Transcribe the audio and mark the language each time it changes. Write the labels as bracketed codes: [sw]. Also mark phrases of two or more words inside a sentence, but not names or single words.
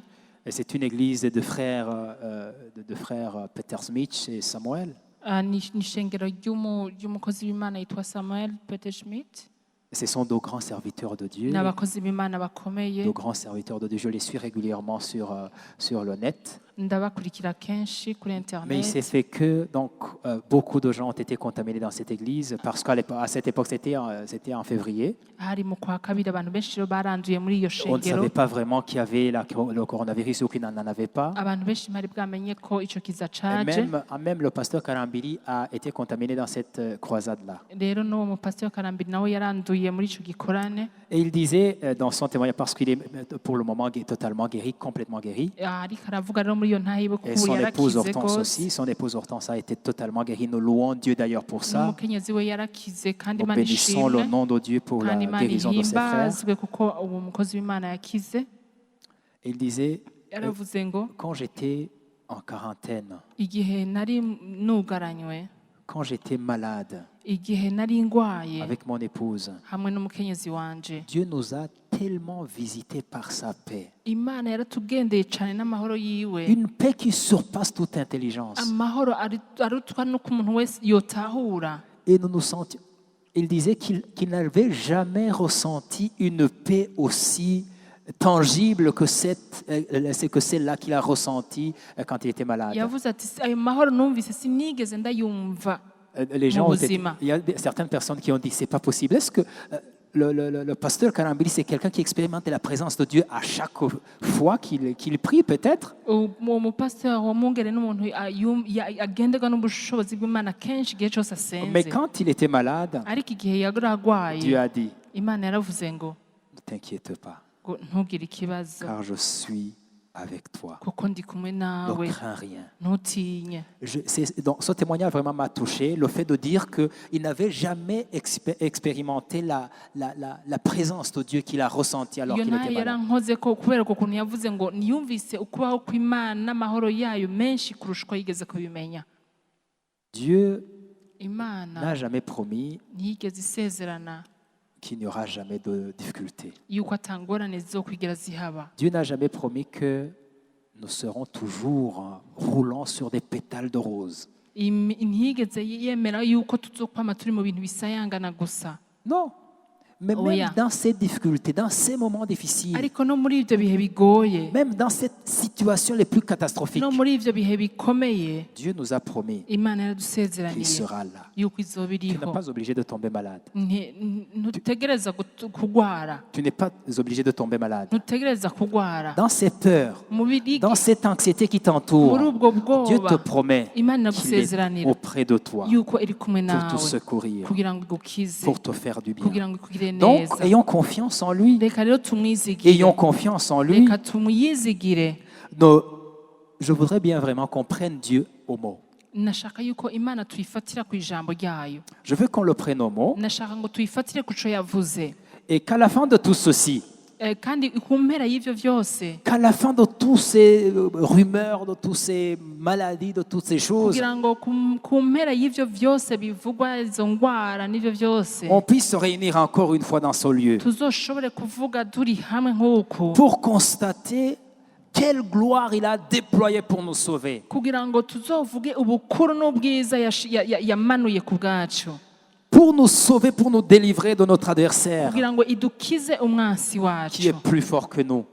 [fr] Et c'est une église de frères Peter Smith et Samuel. [rn] ni ishengero ry'umukozi w'imana yitwa Samuel Peter Schmidt [fr] Ce sont de grands serviteurs de Dieu. [rn] ni abakozi b'imana bakomeye [fr] De grands serviteurs de Dieu. Je les suis régulièrement sur le net. [rn] ndabakurikira kenshi kuri [fr] Mais il s'est [rn] internet [fr] fait que donc, beaucoup de gens ont été contaminés dans cette église parce qu'à cette époque, c'était en février. [rn] hari mu kwa kabiri abantu benshi rero baranduye muri iyo [fr] On ne [rn] shengero [fr] savait pas vraiment qu'il y avait le coronavirus ou qu'il n'en avait pas. [rn] abantu benshi ntibari bwamenye ko icyo kiza [fr] Et [rn] caje [fr] même le pasteur Karambiri a été contaminé dans cette croisade-là. [rn] rero n'uwo mupasiteri karambiri nawe yaranduye muri icyo gikorane [fr] Et il disait dans son témoignage, parce qu'il est pour le moment totalement guéri, complètement guéri, [rn] ariko aravuga rero muri iyo ntahe iwe ko [fr] et [rn] ubu [fr] son épouse [rn] yarakize [fr] Hortense [rn] rwose [fr] aussi, son épouse Hortense a été totalement guérie. Nous louons Dieu d'ailleurs pour ça. [rn] n'umukenyezi we yarakize kandi [fr] Nous [rn] imana [fr] bénissons le [rn] ishimwe [fr] nom de Dieu pour la [rn] kandi imana [fr] guérison de ses frères. [rn] ihimbazwe kuko uwo mukozi w'imana yakize [fr] Et il disait, [rn] yaravuze ngo [fr] quand j'étais en quarantaine, [rn] igihe nari nugaranywe [fr] quand j'étais malade [rn] igihe nari ngwaye [fr] avec mon épouse, [rn] hamwe n'umukenyezi wanje [fr] Dieu nous a tellement visités par sa paix. [rn] imana yaratugendeye cyane n'amahoro yiwe [fr] Une paix qui surpasse toute intelligence. [rn] amahoro arutwa n'uko umuntu wese yotahura [fr] Et nous nous sentions. Il disait qu'il n'avait jamais ressenti une paix aussi tangible que celle-là qu'il a ressentie quand il était malade. [rn] yavuze ati ayo mahoro numvise sinigeze ndayumva [fr] Les gens ont été, [rn] Mubuzima. [fr] il y a certaines personnes qui ont dit c'est pas possible. Est-ce que le pasteur Karambili, c'est quelqu'un qui expérimente la présence de Dieu à chaque fois qu'il prie peut-être? [rn] uwo mupasiteri wamwungere n'umuntu agenderwa n'ubushobozi bw'imana kenshi igihe cyose [fr] Mais [rn] asenze [fr] quand il était malade, [rn] ariko igihe yari arwaye [fr] Dieu a dit [rn] imana yaravuze ngo [fr] ne t'inquiète pas, [rn] ntugire ikibazo [fr] car je suis avec toi. [rn] kuko ndi kumwe [fr] Ne [rn] nawe [fr] crains rien. [rn] ntutinye. [fr] Donc, ce témoignage vraiment m'a touché, le fait de dire qu'il n'avait jamais expérimenté la présence de Dieu qu'il a ressentie alors [rn] iyo [fr] qu'il [rn] nayo [fr] était malade. [rn] yarankoze ko kubera ko ukuntu yavuze ngo niyumvise ukubaho kw'Imana n'amahoro yayo menshi kurusha uko yigeze kubimenya. [fr] Dieu [rn] Imana [fr] n'a jamais promis [rn] ntiyigeze isezerana [fr] qu'il n'y aura jamais de difficultés. [rn] yuko atangorane zizokwigera zihaba. [fr] Dieu n'a jamais promis que nous serons toujours roulant sur des pétales de rose. [rn] Ntiyigeze yemera yuko tuzokwama turi mu bintu bisayangana gusa. [fr] Non. Mais Oh, même yeah. dans ces difficultés, dans ces moments difficiles, [rn] Ariko no muri ivyo bihe bigoye, [fr] même dans cette situation les plus catastrophiques, [rn] no muri ivyo bihe bikomeye, [fr] Dieu nous a promis [rn] Imana [fr] qu'il [rn] yaradusezeraniye [fr] sera là. [rn] yuko izoba [fr] Tu n'es [rn] iriho. [fr] pas obligé de tomber malade. [rn] Ntutegereza kugwara, [fr] Tu n'es pas obligé de tomber malade. [rn] ntutegereza kugwara. [fr] Dans ces peurs, dans cette anxiété qui t'entoure, [rn] muri ubwo [fr] Dieu te [rn] bwoba [fr] promet [rn] Imana [fr] qu'il est [rn] iragusezeranira [fr] auprès de toi [rn] yuko iri kumwe [fr] pour te [rn] nawe [fr] secourir, [rn] kugira ngo igukize, [fr] pour te faire du bien. [rn] kugira ngo ikugire [fr] Donc, [rn] neza. [fr] ayons confiance en lui. [rn] Reka rero tumwizigire, [fr] Ayons confiance en lui. [rn] reka tumuyizigire. [fr] Je voudrais bien vraiment qu'on prenne Dieu au mot. [rn] Nashaka yuko Imana tuyifatira ku ijambo ryayo. [fr] Je veux qu'on le prenne au mot [rn] Nashaka ngo tuyifatire ku co yavuze. [fr] et qu'à la fin de tout ceci, [rn] Kandi ku mpera y'ivyo vyose, [fr] qu'à la fin de toutes ces rumeurs, de toutes ces maladies, de toutes ces choses, [rn] kugira ngo ku mpera y'ivyo vyose bivugwa, izo ngwara n'ivyo vyose, [fr] on puisse se réunir encore une fois dans ce lieu [rn] tuzoshobore kuvuga turi hamwe nk'uku, [fr] pour constater quelle gloire il a déployée pour nous sauver. [rn] kugira ngo tuzovuge ubukuru n'ubwiza yamanuye ku bwacu, [fr] Pour nous sauver, pour nous délivrer de notre adversaire [rn] kugira ngo idukize umwansi [fr] qui est [rn] wacu [fr] plus fort que nous.